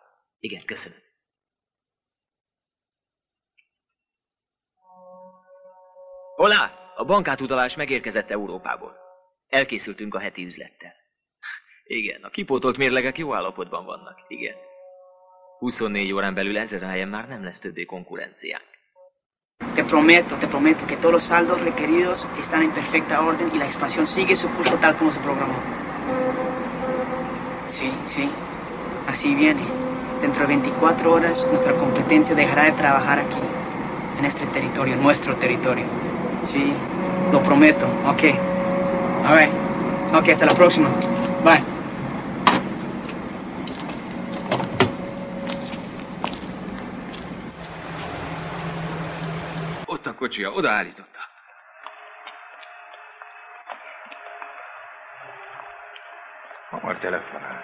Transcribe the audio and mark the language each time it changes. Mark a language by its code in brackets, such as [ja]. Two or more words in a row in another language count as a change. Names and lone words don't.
[hu] Igen, köszönöm. Hola! A bankátutalás megérkezett Európából. Elkészültünk a heti üzlettel. Igen, a kipótolt mérlegek jó állapotban vannak. Igen. 24 órán belül 1000 helyen már nem lesz többé konkurenciánk. [es] Te prometo que todos los saldos requeridos están en perfecta orden y la expansión sigue su curso tal como se programó. Sí, así viene. Dentro de 24 horas nuestra competencia dejará de trabajar aquí, en este territorio, nuestro territorio. Sí, lo prometo, ok. A ver, ok, hasta la próxima. Bye. [hu] Ott a kocsia, odaállította. Hamar telefonált.